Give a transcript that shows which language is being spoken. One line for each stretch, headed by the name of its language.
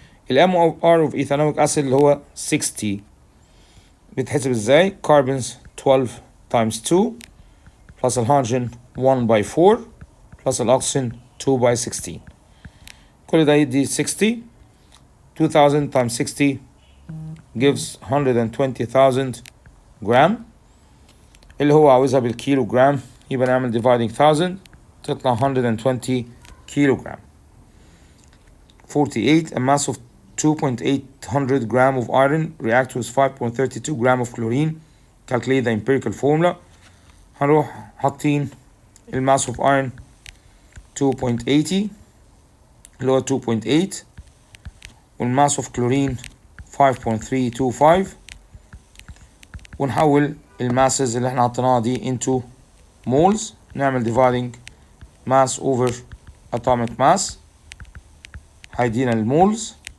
English: الMR of ethanoic acid اللي هو 60 بيتحسب ازاي؟ carbons 12 times 2 plus الهيدروجين 1 by 4 plus الأكسجين 2 by 16 كل ده يدي 60.
Arabic: 2000 times 60 gives 120,000 جرام اللي هو عاوزها بالكيلو جرام. يبقى نعمل dividing 1000 تطلع 120 كيلو جرام.
English: 48 a mass of 2.800 gram of iron reacts with 5.32 gram of chlorine. Calculate the empirical formula.
Arabic: هنروح حاطين الماس of iron 2.80 اللي هو 2.8 والماس of chlorine 5.325 ونحول الماسز اللي احنا حطيناها دي into moles. نعمل dividing mass over atomic mass هيدينا المولز.